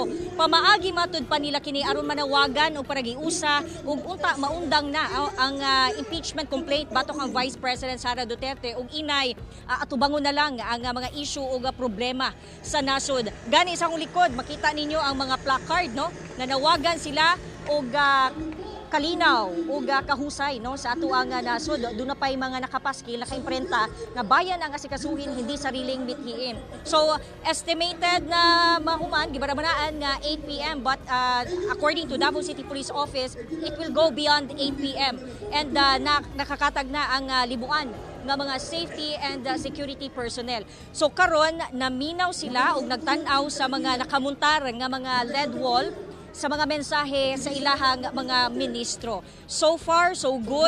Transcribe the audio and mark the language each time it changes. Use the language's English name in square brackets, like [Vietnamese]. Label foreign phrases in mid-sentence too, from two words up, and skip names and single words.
[Cebuano] Pamaagi matud pa nila kini aron manawagan og paragiusa ug unta maundang na ang [English] impeachment complaint [Cebuano] batok ang Vice President Sara Duterte ug inay atubangon na lang ang mga issue ug problema sa nasod. Gani sa akong likod makita ninyo ang mga placard, no, nanawagan sila og kalinaw ug kahusay, no, sa ato ang nasod. Doon na pa'y mga nakapaskil, nakaimprenta nga [Filipino] bayan ang asikasuhin, hindi sariling mithiin. [Cebuano] So estimated na mahuman gibarabanaan nga 8 p.m. [English] but according to Davao City Police Office, it will go beyond 8 p.m. [Cebuano] and nakakatag na ang libuan nga mga [English] safety and security personnel. [Cebuano] So karon naminaw sila ug nagtan-aw sa mga nakamuntar nga mga [English] LED wall [Cebuano] sa mga mensahe sa ilahang mga ministro. [English] So far, so good.